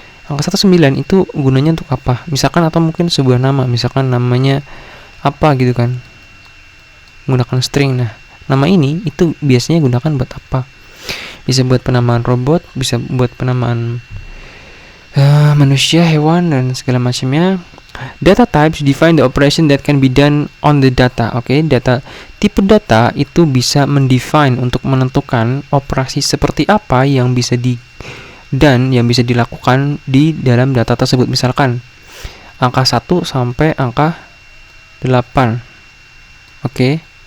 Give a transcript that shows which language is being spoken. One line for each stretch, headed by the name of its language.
Indonesian: Angka 1 9 itu gunanya untuk apa? Misalkan, atau mungkin sebuah nama, misalkan namanya apa gitu kan. Menggunakan string. Nah, nama ini itu biasanya gunakan buat apa? Bisa buat penamaan robot, bisa buat penamaan manusia, hewan, dan segala macamnya.
English: Data types define the operation that can be done on the data.
Indonesian: Oke, tipe data itu bisa mendefine, untuk menentukan operasi seperti apa yang bisa dilakukan di dalam data tersebut. Misalkan angka 1 sampai angka 8. Oke.